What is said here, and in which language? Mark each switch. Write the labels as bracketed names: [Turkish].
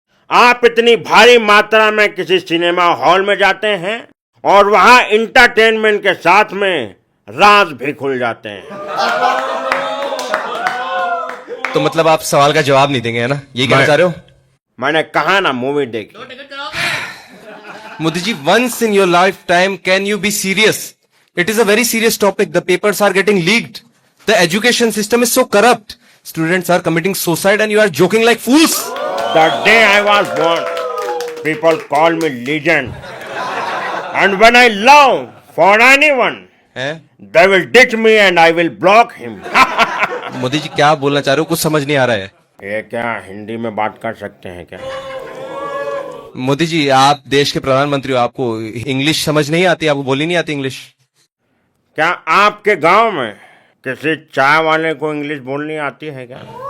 [Hindi] आप इतनी भारी मात्रा में किसी सिनेमा हॉल में जाते हैं और वहां इंटरटेनमेंट के साथ में राज भी खुल जाते हैं। तो मतलब आप सवाल का जवाब नहीं देंगे, है ना? ये कहना चाह रहे हो? मैंने कहा ना, मूवी देखी। [English] Modi ji, once in your lifetime can you be serious? It is a very serious topic. The papers are getting leaked. The education system is so corrupt. Students are committing suicide and you are joking like fools. The day I was born, people call me legend. And when I love for anyone, हैं? they will ditch me and I will block him. [Hindi] Modi ji क्या बोलना चाह रहे हो? कुछ समझ नहीं आ रहा है। ये क्या हिंदी में बात कर सकते हैं क्या? मोदी जी, आप देश के प्रधानमंत्री हो, आपको इंग्लिश समझ नहीं आती? आपको बोली नहीं आती इंग्लिश? क्या आपके गांव में किसी चाय वाले को इंग्लिश बोलनी आती है क्या?